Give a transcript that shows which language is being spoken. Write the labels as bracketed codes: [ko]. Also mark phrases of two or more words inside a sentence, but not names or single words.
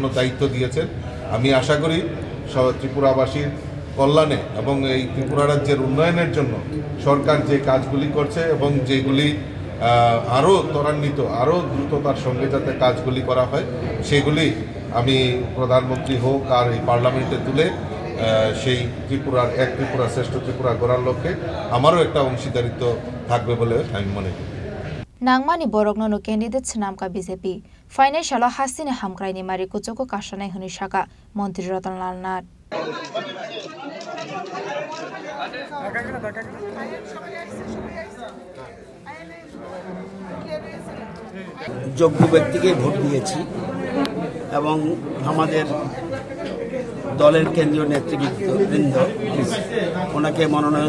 [bn] দায়িত্ব দিয়েছেন আমি আশা করি ত্রিপুরাবাসীর কল্যাণে এবং এই ত্রিপুরা রাজ্যের উন্নয়নের জন্য সরকার যে কাজগুলি করছে এবং যেগুলি আরও ত্বরান্বিত আরও দ্রুততার সঙ্গে যাতে কাজগুলি করা হয় সেগুলি আমি প্রধানমন্ত্রী হোক আর এই পার্লামেন্টে তুলে সেই ত্রিপুরার এক ত্রিপুরা শ্রেষ্ঠ ত্রিপুরা গড়ার লক্ষ্যে আমারও একটা অংশীদারিত্ব থাকবে বলে আমি মনে করি [trp] Nangmani borokno candidate senamka BJP financial hasine hamkraini mari kuchoko kashanai huni shaka Mantri Ratanlal Nath [bn] যোগ্য ব্যক্তিকে ভোট দিয়েছি এবং আমাদের দলের কেন্দ্রীয় নেতৃবৃন্দ ওনাকে মনোনয়ন